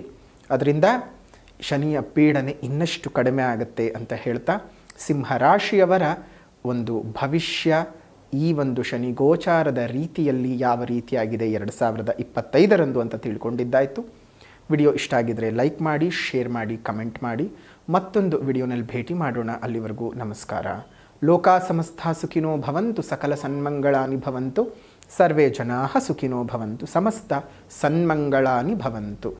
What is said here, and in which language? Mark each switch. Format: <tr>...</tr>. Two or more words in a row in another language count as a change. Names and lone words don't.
<kn>ಅದರಿಂದ ಶನಿಯ ಪೀಡನೆ ಇನ್ನಷ್ಟು ಕಡಿಮೆ ಆಗುತ್ತೆ ಅಂತ ಹೇಳ್ತಾ, ಸಿಂಹರಾಶಿಯವರ ಒಂದು ಭವಿಷ್ಯ ಈ ಒಂದು ಶನಿ ಗೋಚಾರದ ರೀತಿಯಲ್ಲಿ ಯಾವ ರೀತಿಯಾಗಿದೆ 2025 ಅಂತ ತಿಳ್ಕೊಂಡಿದ್ದಾಯಿತು. ವಿಡಿಯೋ ಇಷ್ಟ ಆಗಿದರೆ ಲೈಕ್ ಮಾಡಿ, ಶೇರ್ ಮಾಡಿ, ಕಮೆಂಟ್ ಮಾಡಿ. ಮತ್ತೊಂದು ವಿಡಿಯೋನಲ್ಲಿ ಭೇಟಿ ಮಾಡೋಣ. ಅಲ್ಲಿವರೆಗೂ ನಮಸ್ಕಾರ.</kn> <sa>ಲೋಕಾ ಸಮಸ್ತ ಸುಖಿನೋ ಭವಂತು, ಸಕಲ ಸನ್ಮಂಗಳಾನಿ ಭವಂತು, ಸರ್ವೇ ಜನಾಃ ಸುಖಿನೋ ಭವಂತು, ಸಮಸ್ತ ಸನ್ಮಂಗಳಾನಿ ಭವಂತು.</sa>